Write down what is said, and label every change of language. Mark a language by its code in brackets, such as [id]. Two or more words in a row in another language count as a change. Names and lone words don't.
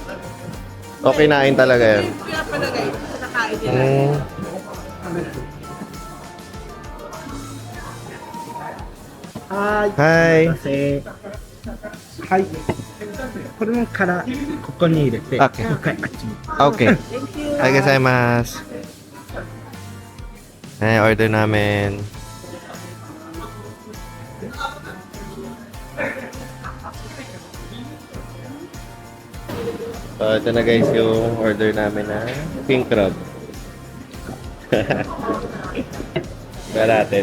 [tl] O kinain talaga yan. Kaya palagay, nakain nila. [en] Hi! [ja] はい。これからここに入れて、 [en] Okay. [ja] もう一回あっちに。 [en] Okay. Thank you. Hi, [ja] gozaimasu. [tl] Ay, order namin. So, ito na guys yung order namin na [en] king crab. Galatin.